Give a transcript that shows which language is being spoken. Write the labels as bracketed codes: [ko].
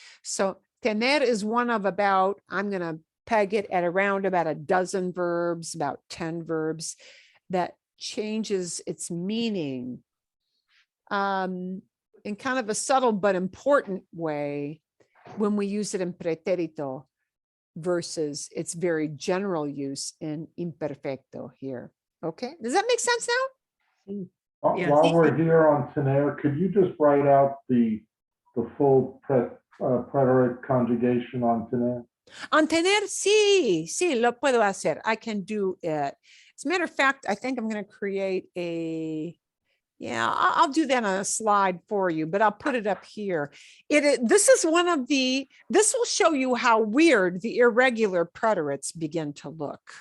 [en] So tener is one of about, I'm going to peg it at around about a dozen verbs, about 10 verbs that changes its meaning in kind of a subtle but important way when we use it in preterito versus its very general use in imperfecto here. Okay, does that make sense now? Yes. While we're here on tener, could you just write out the full preterite conjugation on tener? [es] On tener, sí, lo puedo hacer. [en] I can do it. As a matter of fact, I think I'm going to create I'll do that on a slide for you, but I'll put it up here. This is one of this will show you how weird the irregular preterites begin to look.